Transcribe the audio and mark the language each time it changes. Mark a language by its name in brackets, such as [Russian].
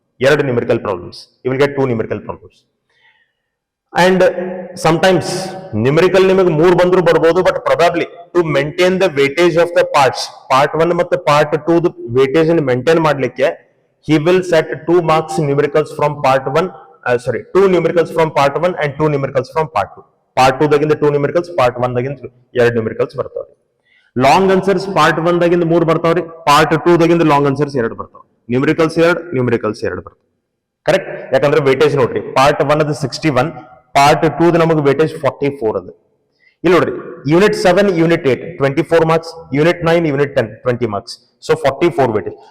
[English] 2 numerical problems, you will get 2 numerical problems. And sometimes numerical [Kannada] ನಿಮಗೆ 3 ಬಂದ್ರು ಬರ್ಬೋದು, [English] but probably to maintain the weightage of the parts, [Kannada] part 1 ಮತ್ತು part 2 weightage ಅನ್ನು maintain ಮಾಡ್ಲಿಕ್ಕೆ [English] he will set 2 marks numericals from part 1, 2 numericals from part 1 and 2 numericals from part 2. [Kannada] Part 2 daginda 2 numericals, part 1 daginda 2 numericals ಬರ್ತಾವ್ರಿ. Long answers part 1 daginda 3 ಬರ್ತಾವ್ರಿ, part 2 daginda long answers 2 ಬರ್ತಾವ. Numericals 2 ಬರ್ತಾವ. Correct? ಯಾಕಂದ್ರೆ weightage ನೋಡ್ರಿ, part 1 ಅದು 61, part 2 ನಮಗೆ weightage 44 ಅದು. ಇಲ್ಲಿ ನೋಡ್ರಿ, unit 7, unit 8 24 marks, unit 9, unit 10 20 marks. So 44 weightage.